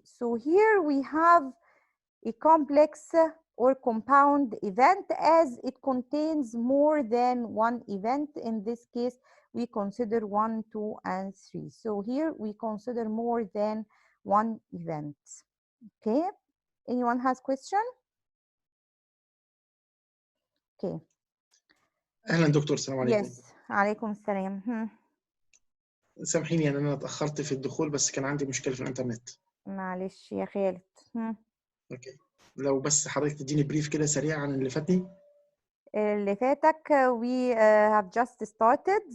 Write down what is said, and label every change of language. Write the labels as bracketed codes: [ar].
[en] So here we have a complex or compound event as it contains more than one event. In this case, we consider 1, 2, and 3. So here we consider more than one event. Okay, anyone has question? Okay. [ar] اهلا دكتور، السلام عليكم. [en] Yes, [ar] عليكم السلام. سامحيني ان انا اتاخرت في الدخول بس كان عندي مشكله في الانترنت. معلش يا خالد. اوكي، لو بس حضرتك تديني بريف كده سريع عن اللي فاتني. اللي فاتك [en] we have just started.